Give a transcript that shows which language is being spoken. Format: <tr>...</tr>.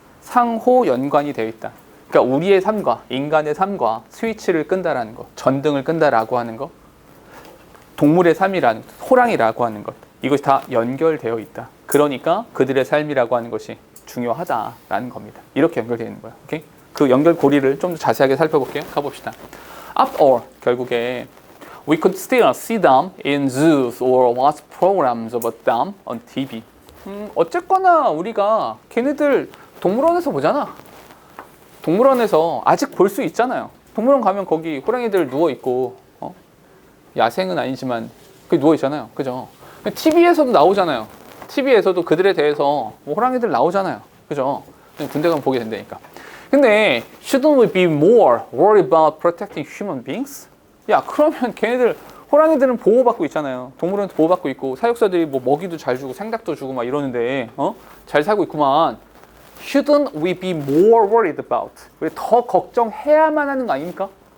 <ko>상호 연관이 되어 있다. 그러니까 우리의 삶과 인간의 삶과 스위치를 끈다라는 거, 전등을 끈다라고 하는 거, 동물의 삶이라는 것, 호랑이라고 하는 것, 이것이 다 연결되어 있다. 그러니까 그들의 삶이라고 하는 것이 중요하다라는 겁니다. 이렇게 연결되어 있는 거야. 오케이? 그 연결고리를 좀 더 자세하게 살펴볼게요. 가봅시다.</ko> <en>After all,</en> <ko>결국에</ko> <en>we could still see them in zoos or watch programs about them on TV.</en> <ko>어쨌거나 우리가 걔네들 동물원에서 보잖아. 동물원에서 아직 볼 수 있잖아요. 동물원 가면 거기 호랑이들 누워 있고, 야생은 아니지만 그 누워 있잖아요. 그죠? TV에서도 나오잖아요. TV에서도 그들에 대해서 뭐 호랑이들 나오잖아요. 그죠? 군대 가면 보게 된다니까.</ko> <en>근데 shouldn't we be more worried about protecting human beings?</en> <ko>야, 그러면 걔네들 호랑이들은 보호받고 있잖아요. 동물원에서 보호받고 있고 사육사들이 뭐 먹이도 잘 주고 생닭도 주고 막 이러는데 잘 살고 있구만.</ko> <en>Shouldn't we be more worried about?</en> <ko>왜 더 걱정해야만 하는 거 아닙니까?</ko>